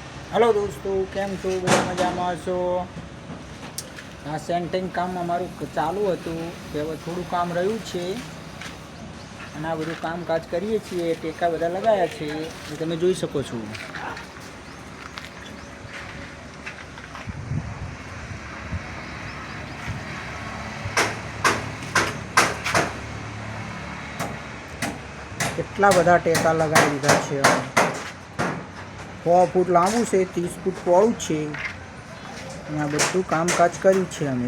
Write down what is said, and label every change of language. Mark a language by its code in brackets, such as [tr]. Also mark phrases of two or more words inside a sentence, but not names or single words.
[hi] हेलो दोस्तों, [gu] કેમ છો? બધા મજામાં છો? આ સેંટિંગ કામ અમારું ચાલુ હતું કે હવે થોડું કામ રહ્યું છે અને આ બધું કામકાજ કરીએ છીએ। ટેકા બધા લગાવ્યા છે એ તમે જોઈ શકો છો। કેટલા બધા ટેકા લગાવી દીધા છે। 6 ફૂટ લાંબુ છે, 30 ફૂટ પહોળું છે અને આ બધું કામકાજ કર્યું છે અમે।